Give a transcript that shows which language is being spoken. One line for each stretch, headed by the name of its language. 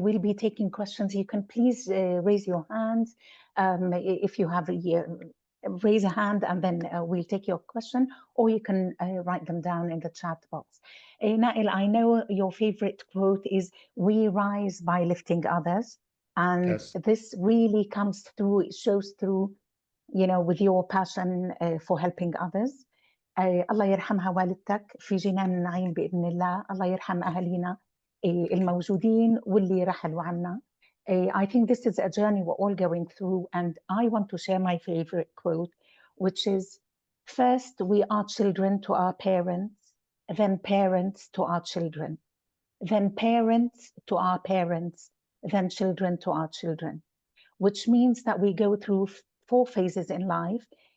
English: We'll be taking questions. You can please raise your hand if you have raise a hand, and then we'll take your question, or you can write them down in the chat box. Nael, I know your favorite quote is, "We rise by lifting others." And Yes. this really comes through, it shows through, you know, with your passion for helping others.
Arabic: الله يرحمها والدتك في جنان النعيم بإذن الله. الله يرحم أهالينا الموجودين واللي رحلوا عنا.
English: I think this is a journey we're all going through, and I want to share my favorite quote, which is, first we are children to our parents, then parents to our children, then parents to our parents, then children to our children, which means that we go through 4 phases in life.